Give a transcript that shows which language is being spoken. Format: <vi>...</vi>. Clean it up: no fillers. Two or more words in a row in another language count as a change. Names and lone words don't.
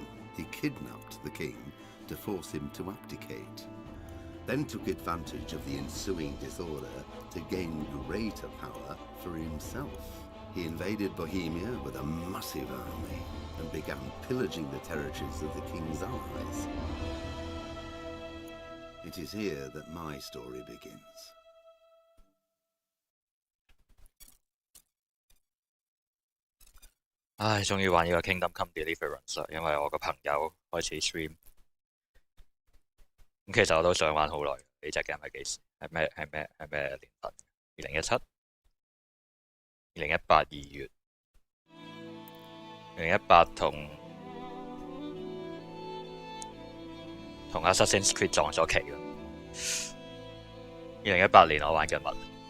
<en>He kidnapped the king to force him to abdicate, then took advantage of the ensuing disorder to gain greater power for himself. He invaded Bohemia with a massive army and began pillaging the territories of the king's allies. It is here that my story begins.</en> <yue>唉，終於玩呢個 Kingdom Come Deliverance 啦，因為我個朋友開始 stream，咁其實我都想玩好耐。呢隻 game 係幾時？係咩年份？2017、2018 2月、2018同 Assassin's Creed 撞咗期㗎。2018年我玩緊乜？</yue>